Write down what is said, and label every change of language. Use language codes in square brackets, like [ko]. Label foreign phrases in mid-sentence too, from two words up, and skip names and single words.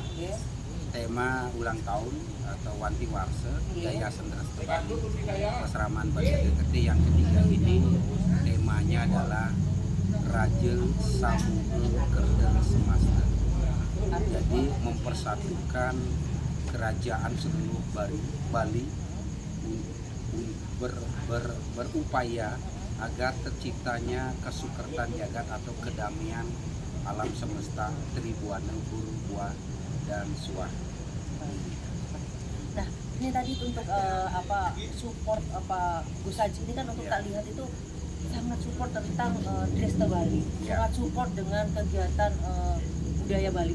[id] Tema ulang tahun atau Wanti Warsa Yayasan Restu Bali Pasraman Bali Agakerti yang ketiga ini temanya adalah Raja Samuhu Kerda Semasta. Jadi mempersatukan kerajaan seluruh Bali berupaya agar terciptanya kesukertan jagat atau kedamaian alam semesta Tribuana Guru Buah dan Suah. Nah, ini tadi untuk support Gus Haji ini kan untuk tak lihat itu sangat support tentang Dresta Bali, sangat support dengan kegiatan budaya Bali.